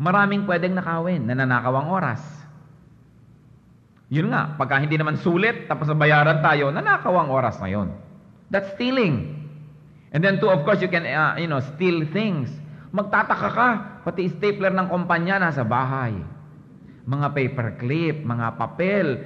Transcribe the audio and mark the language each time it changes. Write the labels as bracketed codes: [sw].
[tl] Maraming pwedeng nakawin, nananakaw ang oras. Yun nga, pagka hindi naman sulit, tapos bayaran tayo, nanakaw ang oras na yun. [en] That's stealing. And then of course, you can, steal things. [tl] Magtataka ka, pati stapler ng kumpanya nasa bahay. Mga paperclip, mga papel.